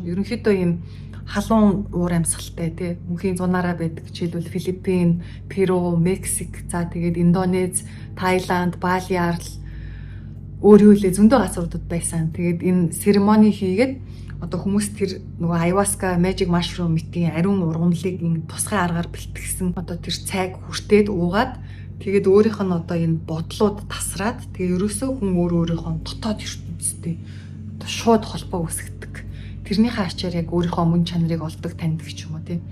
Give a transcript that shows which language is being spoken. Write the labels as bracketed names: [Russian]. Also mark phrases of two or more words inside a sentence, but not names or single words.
[Mongolian] Ерөнхийдөө ийм халуун уур амьсгалтай тий мөнхийн зунаараа байдаг. Жишээлбэл Филиппин, Перу, Мексик, за тэгээд Индонез, Таиланд, Бали арал өөр хөлөө зөндөө газруудад байсан. Тэгээд энэ церемони хийгээд одоо хүмүүс тэр нөгөө ayahuasca, [English] magic mushroom [Mongolian] мэтийн ариун ургамлыг ин тусгай аргаар бэлтгэсэн одоо тэр цайг хүртээд уугаад тэгээд өөрийнх нь одоо энэ бодлууд тасраад тэгээ ерөөсөө хүн өөрийнхөө дотоод ертөнд ертөнцтэй шууд холбоо үүсгдэг. Тэрнийхээ ачаар яг өөрийнхөө мөн чанарыг олдог, таньдаг ч юм уу тий.